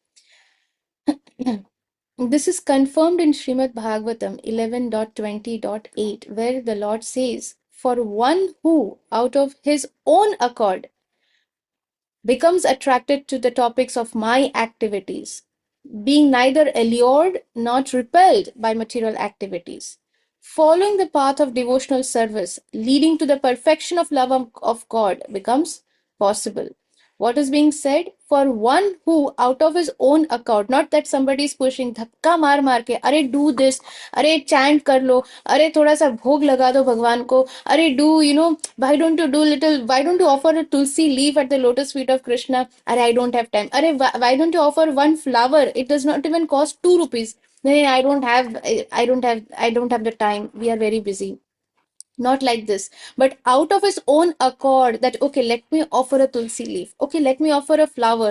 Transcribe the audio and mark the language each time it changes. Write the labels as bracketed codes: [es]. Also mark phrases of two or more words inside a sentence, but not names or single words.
[en] This is confirmed in Srimad Bhagavatam 11.20.8, where the Lord says, "For one who, out of his own accord, becomes attracted to the topics of my activities, being neither allured nor repelled by material activities, following the path of devotional service, leading to the perfection of love of God, becomes possible." What is being said? For one who, out of his own accord, not that somebody is pushing, [hi] धक्का मार मार के, [en] अरे do this, अरे chant [hi] कर लो, [en] अरे [hi] थोड़ा सा भोग लगा दो भगवान को, [en] अरे do, why don't you do little, why don't you offer a tulsi leaf at the lotus feet of Krishna? अरे I don't have time. अरे why don't you offer one flower? It does not even cost 2 rupees. No, I don't have the time. We are very busy. Not like this, but out of his own accord, that okay, let me offer a tulsi leaf, okay, let me offer a flower.